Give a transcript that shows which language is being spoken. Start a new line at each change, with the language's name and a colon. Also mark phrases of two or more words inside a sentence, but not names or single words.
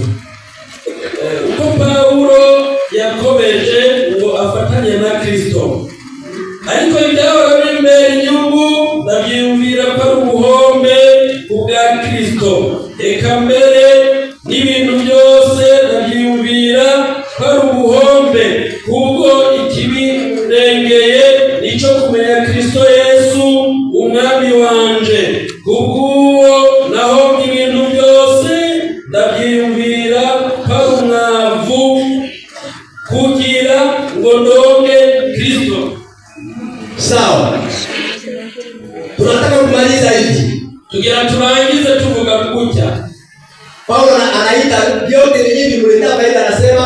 Rundi: Uko Paulo yakomeje ngo afatanye na Kristo, ariko ibyahora bimbera inyungu ndabyiyumvira ko ari ubuhombe kubwa Kristo, eka mbere n'ibintu byose ndabyiyumvira ko ari ubuhombe kubwo ikibirengeye nico kumenya Kristo Yesu umwami wanje. Kubw'uwo naho ibintu byose ndabyiyumvira ko ari umwavu kugira ngo ndonke Kristo.
Swahili: Sawa, tunataka kumaliza hivi,
Rundi: tugira turangize tuvuga gutya.
Swahili: Paulo anaita vyote vyenyewe vimletea faida.